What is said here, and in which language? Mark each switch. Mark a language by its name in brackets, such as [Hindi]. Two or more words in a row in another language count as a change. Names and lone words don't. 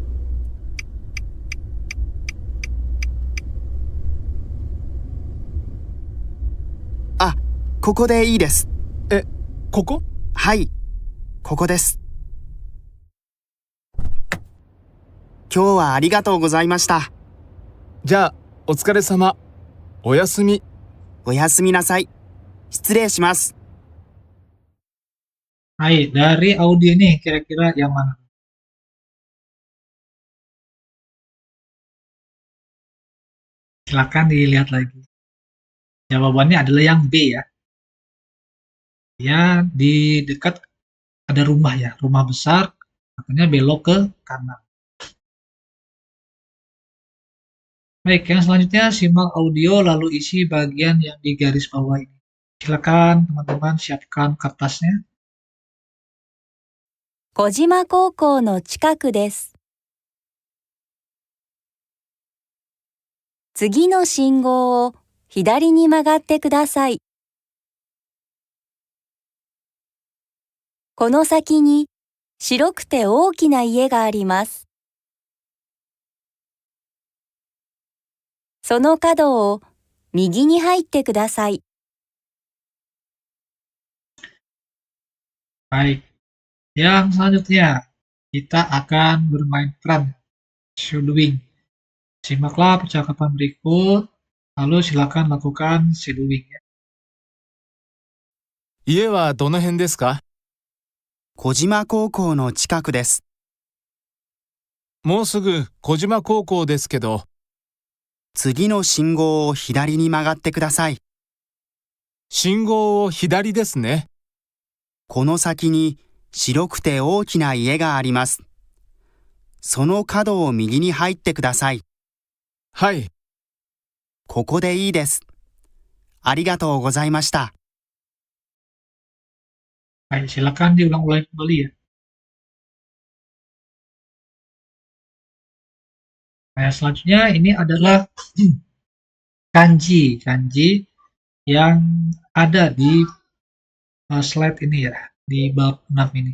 [Japanese] あ、ここでいいです。え、ここ？はい、ここです。今日はありがとうございました。じゃあ、お疲れ様。おやすみ。おやすみなさい。失礼します。 [Indonesian] Hai, dari audio ini kira-kira yang mana? Silakan dilihat lagi. Jawabannya adalah yang B ya. Ya, di dekat ada rumah ya, rumah besar, katanya belok ke kanan. Baik, yang selanjutnya simak audio lalu isi bagian yang di garis bawah ini. Silakan teman-teman siapkan kertasnya. [Japanese] 小島高校の近くです。次の信号を左に曲がってください。この先に白くて大きな家があります。その角を右に入ってください。 [Indonesian] Baik, yang selanjutnya kita akan bermain peran shadowing. Simaklah percakapan berikut, lalu silakan lakukan shadowing ya. [Japanese] 家はどの辺ですか？小島高校の近くです。もうすぐ小島高校ですけど、次の信号を左に曲がってください。信号を左ですね。この先に白くて大きな家があります。その角を右に入ってください。はい。ここでいいです。ありがとうございました。 [Indonesian] Baik, silakan diulang-ulang kembali ya. Nah, selanjutnya ini adalah kanji yang ada di slide ini ya, di bab 6 ini.